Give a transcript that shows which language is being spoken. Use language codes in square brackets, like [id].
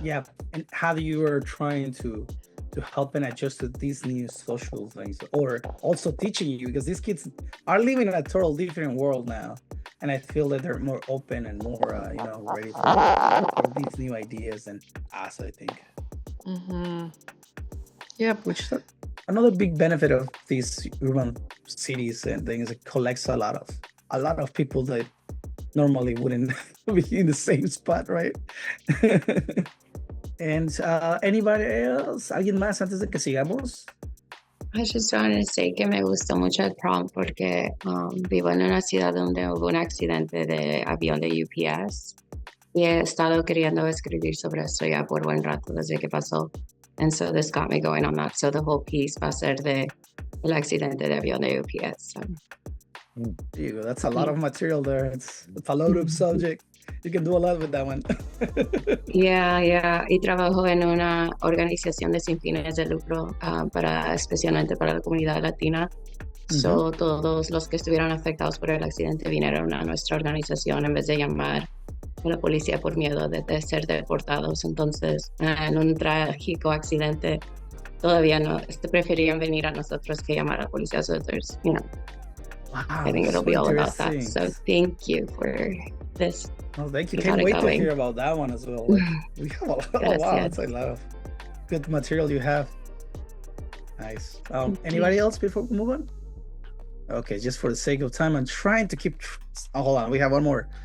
[en] Yeah, and how you are trying to help and adjust to these new social things, or also teaching you, because these kids are living in a total different world now, and I feel that they're more open and more, ready for these new ideas than us, I think. Mm-hmm. Yeah, which another big benefit of these urban cities and things, it collects a lot of people that normally wouldn't be in the same spot, right? [es] And anybody else, alguien más antes de que sigamos? I just wanted to say que me gustó mucho el prompt porque vivo en una ciudad donde hubo un accidente de avión de UPS y he estado queriendo escribir sobre esto ya por buen rato desde que pasó. [en] And so this got me going on that. [es] So the whole piece va a ser de el accidente de avión de UPS. So. [en] There you go. That's a lot of material there. It's a lot of subject. You can do a lot with that one. Yeah. [es] Y trabajo en una organización de sin fines de lucro especialmente para la comunidad latina. So, todos los que estuvieron afectados por el accidente vinieron a nuestra organización en vez de llamar a la policía por miedo de ser deportados. Entonces, en un trágico accidente, todavía no preferían venir a nosotros que llamar a la policía. [en] So there's, Wow, I think it'll be all about that. So thank you for this. Oh, thank you. Can't wait to hear about that one as well. Like, we have a lot. That's a lot of good material you have. Nice. Anybody else before we move on? Okay, just for the sake of time, I'm trying to keep. Hold on, we have one more.